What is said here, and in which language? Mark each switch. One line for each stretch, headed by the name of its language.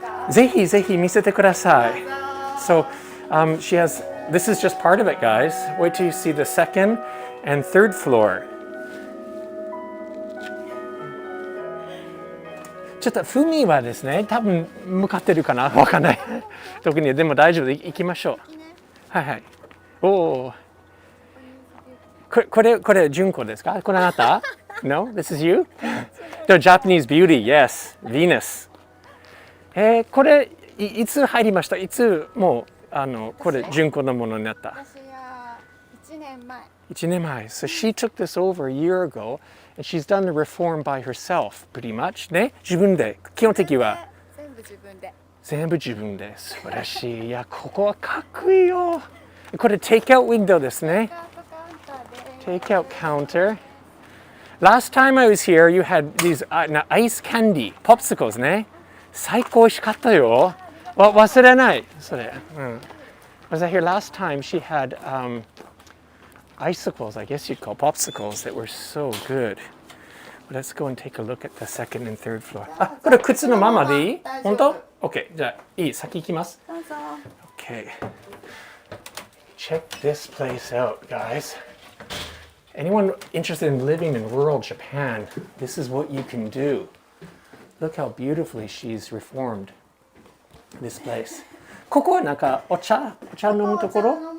Japanese: ぜひぜひ見せてください。
English: So, she has. This is just part of it, guys. Wait till you see the second and third floor.
Japanese: ちょっと海はですね、多分向かってるかな、わかんない。特にでも大丈夫で行きましょう。はいはい。おお。これ純子ですか？これあなた？
English: No, this is you? The Japanese beauty, yes, Venus.
Japanese: これいつ入りました？いつもうこれ純子のものになった？私は1年前。 1年前。
English: So she took this over a year ago, and she's done the reform by herself, pretty much.
Japanese: ね、自分で基本的は全部自分で。全部自分で素晴らしい。いやここはかっこいいよ。これテイクアウトウィンドウですね。
English: Take out counter. Last time I was here, you had these ice candy, popsicles ね。
Japanese: 最高美味しかったよ。忘れない。それ。
English: Was I here last time? She had icicles, I guess you'd call popsicles that were so good. Let's go and take a look at the second and third floor.
Japanese: これ靴のままでいい？本当？OK。 じゃあいい。先行きます。どうぞ。
English: OK. Check this place out, guys. Anyone interested in living in rural Japan, this is what you can do. Look how beautifully she's reformed this place.
Japanese: ここはなんかお茶飲むところ？